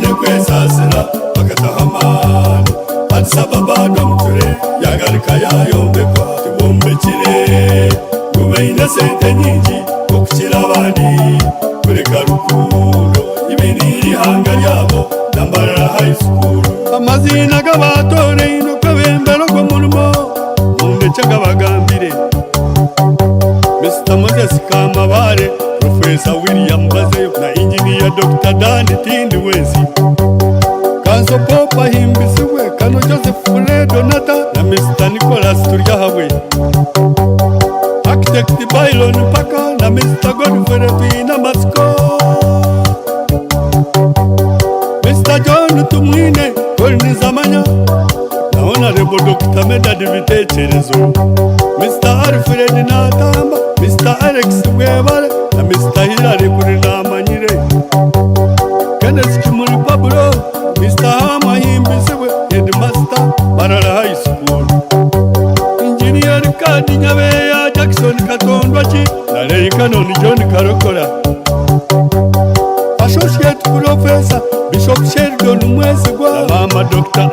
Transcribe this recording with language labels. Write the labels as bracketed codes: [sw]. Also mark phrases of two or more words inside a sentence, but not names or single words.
[nyn] kwesasira bagataha amani Addis Ababa Dormitory yagarika yayombekwa tubombekire kubaina sente nyingi okukira abandi kureka rukundo ibiniri hanga lyabo na Mbarara High School amazina g'abatore ino kwebembero go mulimo mundeke gabagambire Mr. Moses Kamabare Professor William Miriam Bazeyo na Engineer Dr. Danny Tindi Wezi. Kanso Popa Himbisiwe, Kano Joseph Fure Donata na Mr. Nicholas Turiahawe. Architect Byron Paka na Mr. Godfrey Tuina Masko. Mr. John Tumwine Kolni Zamanya na Honorable Dr. Meda Divite Cherezo. Mr. Alfred Natamba, Mr. Alex Webale na Mr. Hilary Kurina Manyire. Kenneth Kimuri Pablo, Mr. Hama Himbisiwe, Headmaster Mbarara High School. Engineer Kadi Nyabeya Jackson Katondwachi na Ray Canon John Karokora. Associate Professor Bishop Sheldon Mwesigwa na Mama Dr.